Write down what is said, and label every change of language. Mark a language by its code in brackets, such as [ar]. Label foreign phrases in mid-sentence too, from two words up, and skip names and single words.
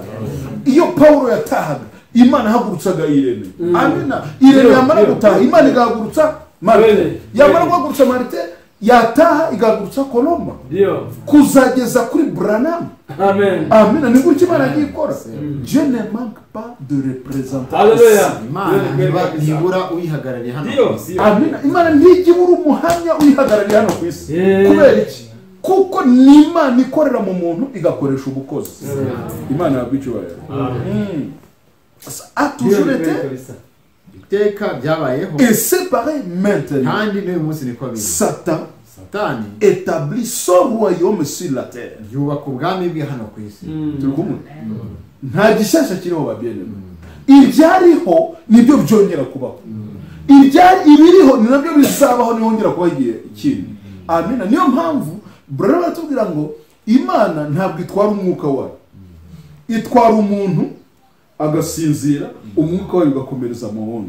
[rw] Iyo Paulo yatahaga, Imana hagurutsaga Irene. Amina. Irene yamara gutaha, Imana igahagurutsa Marite. Yamara guhagurutsa Marite, yataha igahagurutsa Colomba. Kuzageza kuri Branham. Amen. Amina. Ni gutyo Imana yagiye ikora. [fr] Dieu ne manque pas de représentation. [rw] Hallelujah. Imana ntibura uyihagarariye hano ku isi. Amina. Imana ntijibura umuhamya uyihagarariye hano ku isi. Kubera iki? Kuko ni Imana ikorera mu muntu igakoresha ubukozi. Imana yabicyubahira. [fr] A toujours été [rw] iteka byabayeho. [fr] Et c'est pareil maintenant. [rw] Kandi n'uyu munsi niko biri. [fr] Satani établit son royaume sur la terre. [rw] Yubaka ubwami bwe hano ku isi. Turi kumwe? Nta gishyashya kiriho babyene. Ibyariho nibyo byongera kubaho. Ibiriho ni nabyo bizabaho nihongera kuba igihe ikindi. Amina. Niyo mpamvu Brother batubwira ngo Imana ntabwo itwara umwuka wayo, itwara umuntu agasinzira, umwuka wayo ugakomereza mu wundi.